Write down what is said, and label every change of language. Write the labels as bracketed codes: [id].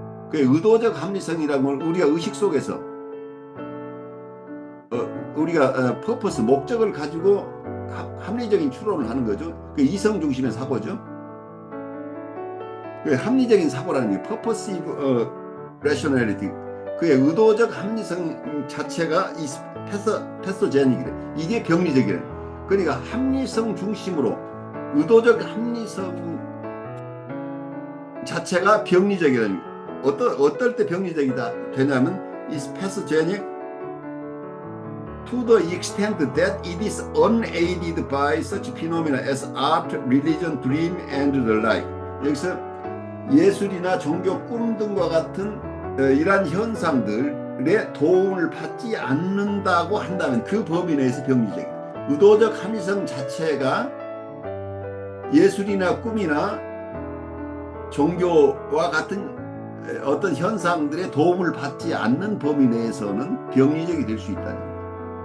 [ko] 그 의도적 합리성이라는 걸 우리가 의식 속에서 우리가 퍼포스 목적을 가지고 합리적인 추론을 하는 거죠. 그 이성 중심의 사고죠. 그 합리적인 사고라는 게 purposive rationality, 그의 의도적 합리성 자체가 이 패서제닉이래. 이게 병리적이래. 그러니까 합리성 중심으로 의도적 합리성 자체가 병리적이라는 게 어떨 때 병리적이다 되냐면 [en] is pathogenic to the extent that it is unaided by such phenomena as art, religion, dream, and the like. [ko] 여기서 예술이나 종교, 꿈 등과 같은 이러한 현상들의 도움을 받지 않는다고 한다면 그 범위 내에서 병리적이다. 의도적 합리성 자체가 예술이나 꿈이나 종교와 같은 어떤 현상들의 도움을 받지 않는 범위 내에서는 병리적이 될 수 있다는 거예요.